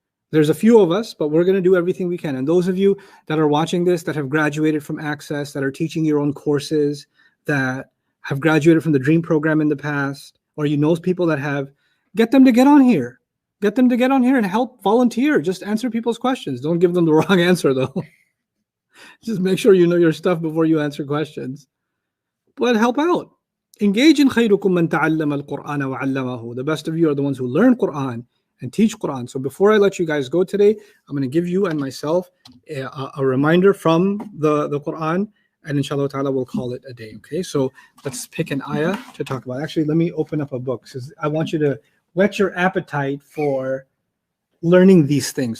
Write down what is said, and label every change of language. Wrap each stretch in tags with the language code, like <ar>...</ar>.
<en>There's a few of us, but we're going to do everything we can. And those of you that are watching this, that have graduated from Access, that are teaching your own courses, that have graduated from the Dream program in the past, or people that have, get them to get on here. Get them to get on here and help volunteer. Just answer people's questions. Don't give them the wrong answer, though. Just make sure you know your stuff before you answer questions. But help out. Engage in</en> <ar>خيركم من تعلم القرآن وعلمه.</ar> <en>The best of you are the ones who learn Quran and teach Quran. So before I let you guys go today, I'm going to give you and myself a reminder from the Quran, and inshallah ta'ala we'll call it a day. Okay, so let's pick an ayah to talk about. Actually, let me open up a book because I want you to whet your appetite for learning these things.</en>